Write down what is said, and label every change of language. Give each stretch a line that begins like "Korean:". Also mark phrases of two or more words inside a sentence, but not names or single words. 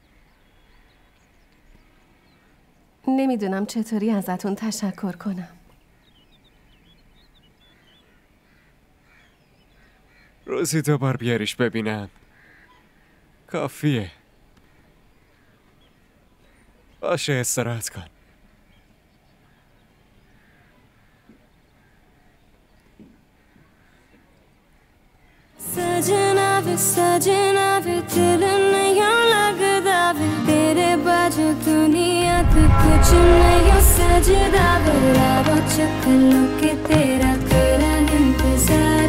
Persian: نمیدونم چطوری ازتون تشکر کنم. روزی 2 بار بیاریش ببینم کافیه. باشه استراحت کن.
Punjabi: ਸਜਣਾ ਵੇ ਦਿਲ ਨਹੀਂ ਲਗਦਾ ਵੇ ਤੇਰੇ ਬਾਜੂ ਦੁਨੀਆ ਤੋ ਕੁਛ ਨਹੀਂ ਸਜਦਾ ਵੇ ਰਾਵੋ ਚਕਲੋ ਕੇ ਤੇਰਾ ਕਰਾ ਇੰਤਜ਼ਾਰ